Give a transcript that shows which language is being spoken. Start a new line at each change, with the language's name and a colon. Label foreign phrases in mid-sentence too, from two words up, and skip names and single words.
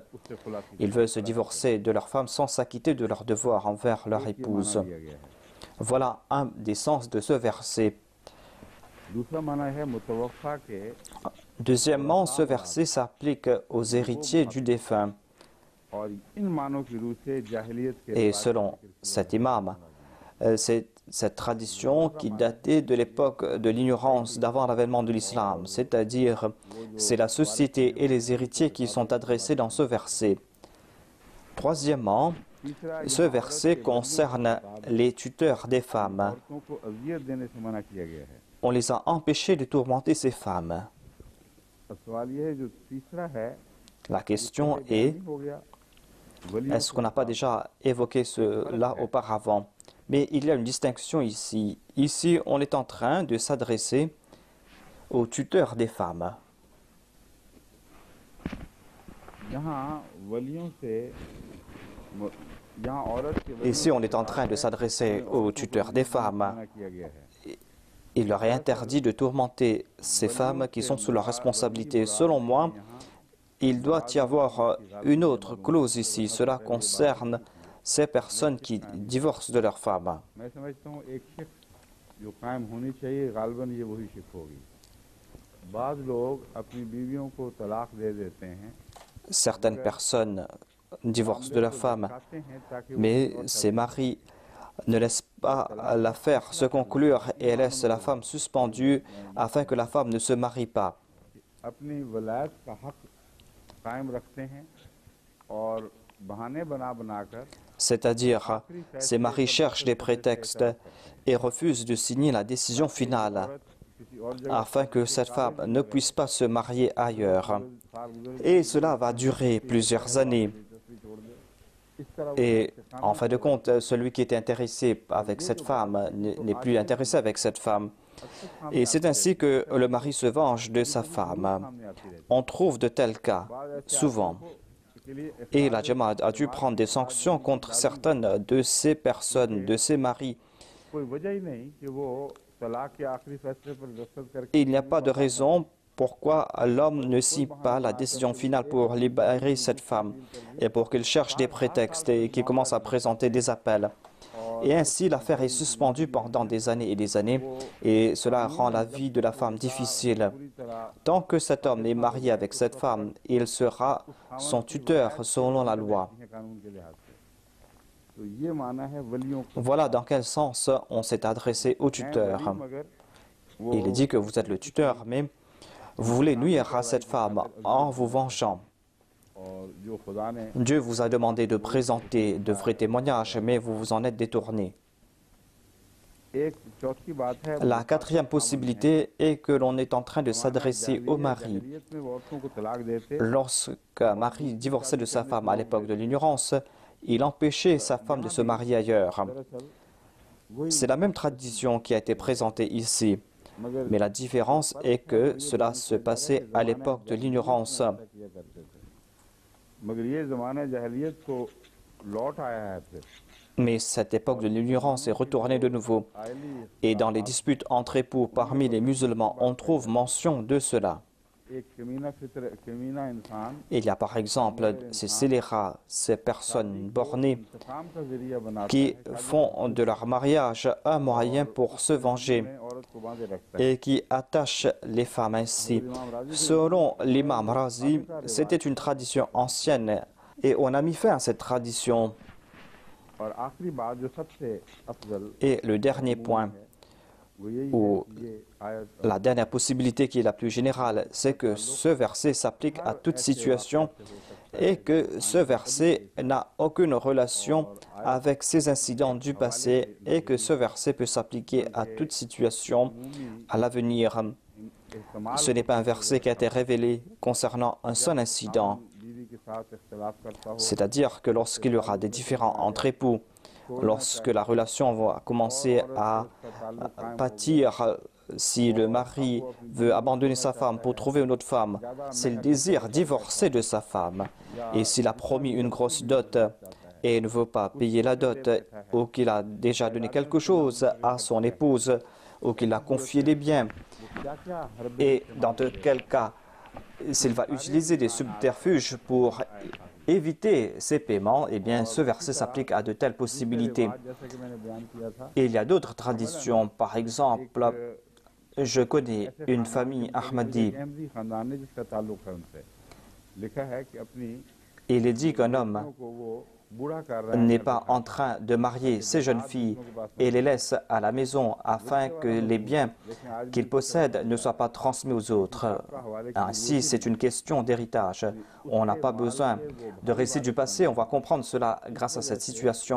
French: Ils veulent se divorcer de leur femme sans s'acquitter de leurs devoirs envers leur épouse. Voilà un des sens de ce verset. Deuxièmement, ce verset s'applique aux héritiers du défunt.
Urdu: اور ان معانوں کی رو سے جاہلیت کے
French: Et
Urdu: रिवाज
French: selon cet imam, cette tradition qui datait de l'époque de l'ignorance d'avant l'avènement de l'islam, c'est-à-dire c'est la société et les héritiers qui sont adressés dans ce verset. Troisièmement,
Urdu: तीसरा,
French: ce
Urdu: یہاں عورت
French: verset
Urdu: کے ولیوں
French: concerne les tuteurs des femmes.
Urdu: عورتوں کو اذیت دینے سے منع کیا گیا ہے.
French: On les a empêchés de tourmenter ces femmes.
Urdu: اب سوال یہ ہے جو تیسرا ہے,
French: La question est,
Urdu: نہیں ہو گیا ولیوں
French: est-ce qu'on n'a pas déjà évoqué cela auparavant? Mais il y a une distinction ici. Ici, on est en train de s'adresser aux tuteurs des femmes.
Urdu: یہاں ولیوں سے یہاں عورت کے ولیوں
French: Ici, on est en train de s'adresser aux tuteurs des femmes.
Urdu: منع کیا گیا ہے.
French: Il leur est interdit de tourmenter ces femmes qui sont sous leur responsabilité. Selon moi, il doit y avoir une autre clause ici. Cela concerne ces personnes qui divorcent de leurs femmes.
Urdu: میں سمجھتا ہوں ایک شق جو قائم ہونی چاہیے، غالباً یہ وہی شق ہوگی. بعض لوگ اپنی بیویوں کو طلاق دے دیتے ہیں,
French: Certaines personnes divorcent de leurs femmes, mais ces maris ne laissent pas l'affaire se conclure et laissent la femme suspendue afin que la femme ne se marie pas.
Urdu: اپنی ولایت کا حق قائم رکھتے ہیں اور بہانے بنا بنا کر
French: C'est-à-dire, ces maris cherchent des prétextes et refusent de signer la décision finale
Urdu: کسی اور جگہ
French: afin que cette femme ne puisse pas se marier ailleurs. Et cela va durer plusieurs années.
Urdu: اس طرح
French: Et en fin de compte, celui qui était intéressé avec cette femme n'est plus intéressé avec cette femme. Et c'est ainsi que le mari se venge de sa femme. On trouve de tels cas, souvent. Et la Jamaat a dû prendre des sanctions contre certaines de ces personnes, de ces maris.
Urdu: کوئی وجہ ہی نہیں کہ وہ طلاق کے آخری فیصلے پر دستخط کر کے
French: Il n'y a pas de raison pourquoi l'homme ne signe pas la décision finale pour libérer cette femme et pour qu'il cherche des prétextes et qu'il commence à présenter des appels. Et ainsi, l'affaire est suspendue pendant des années et cela rend la vie de la femme difficile. Tant que cet homme est marié avec cette femme, il sera son tuteur selon la loi.
Urdu: قانون کے لحاظ سے۔ تو یہ مانا ہے ولیوں کو,
French: Voilà dans quel sens on s'est adressé au tuteur.
Urdu: مگر وہ
French: Il est dit que vous êtes le tuteur, mais vous voulez nuire à cette femme en vous vengeant.
Urdu: اور جو خدا نے
French: Dieu vous a demandé de présenter de vrais témoignages, mais vous vous en êtes détourné.
Urdu: ایک چوتھی بات ہے,
French: La quatrième possibilité est que l'on est en train de s'adresser au mari.
Urdu: جاہلیت میں وہ عورتوں کو طلاق دیتے,
French: Lorsqu'un mari divorçait de sa femme à l'époque de l'ignorance, il empêchait sa femme de se marier ailleurs.
Urdu: دراصل وہی,
French: C'est la même tradition qui a été présentée ici,
Urdu: मगर
French: mais la différence est que cela se passait à l'époque de l'ignorance.
Urdu: ایسا کیا کرتے تھے. مگر یہ زمانہ جاہلیت کو لوٹ آیا ہے پھر.
French: Mais cette époque de l'ignorance est retournée de nouveau. Et dans les disputes entre époux parmi les musulmans, on trouve mention de cela.
Urdu: ایک کمینہ انسان
French: Il y a par exemple ces scélérats, ces personnes bornées
Urdu: انتقام کا ذریعہ بناتا
French: qui font de leur mariage un moyen pour se venger
Urdu: ہے، عورت کو باندھے رکھتا ہے.
French: et qui attachent les femmes ainsi. Selon l'imam Razi, c'était une tradition ancienne et on a mis fin à cette tradition.
Urdu: اور آخری بات جو سب سے افضل
French: Et le dernier point,
Urdu: وہ یہی ہے
French: ou
Urdu: کہ یہ آیت
French: la dernière possibilité qui est la plus générale, c'est que ce verset s'applique à toute situation et que ce verset n'a aucune relation avec ces incidents du passé et que ce verset peut s'appliquer à toute situation à l'avenir. Ce n'est pas un verset qui a été révélé concernant un seul incident,
Urdu: بیوی کے ساتھ اختلاف کرتا ہو,
French: c'est-à-dire que lorsqu'il y aura des différends entre époux, lorsque la relation va commencer à pâtir, si le mari veut abandonner sa femme pour trouver une autre femme, c'est le désir divorcé de sa femme. Et s'il a promis une grosse dot et ne veut pas payer la dot, ou qu'il a déjà donné quelque chose à son épouse, ou qu'il a confié des biens,
Urdu: کیا ہر
French: et dans de quel cas, s'il va utiliser des subterfuges pour éviter ces paiements, eh bien ce verset s'applique à de telles possibilités.
Urdu: جیسا کہ میں نے بیان کیا تھا,
French: Et il y a d'autres traditions. Par exemple, je connais une famille Ahmadi
Urdu: احمدی خاندان نے جس کا تعلق ہے ان سے، لکھا ہے کہ اپنی
French: Il est dit qu'un homme n'est pas en train de marier ces jeunes filles et les laisse à la maison afin que les biens qu'il possède ne soient pas transmis aux autres. Ainsi, c'est une question d'héritage. On n'a pas besoin de récits du passé, on va comprendre cela grâce à cette situation.